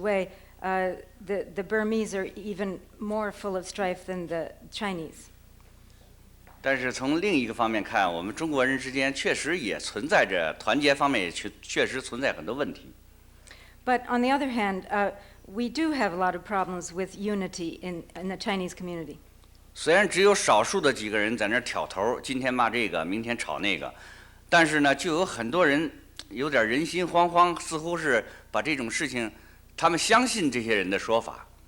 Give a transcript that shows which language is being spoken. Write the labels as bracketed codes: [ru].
[en] Wei, the Burmese are even more full of strife than the Chinese." [zh] 但是从另一个方面看，我们中国人之间确实也存在着团结方面也确实存在很多问题。 [en] But on the other hand, we do have a lot of problems with unity in the Chinese community. [zh] 虽然只有少数的几个人在那儿挑头，今天骂这个，明天吵那个，但是呢，就有很多人有点人心惶惶，似乎是把这种事情，他们相信这些人的说法。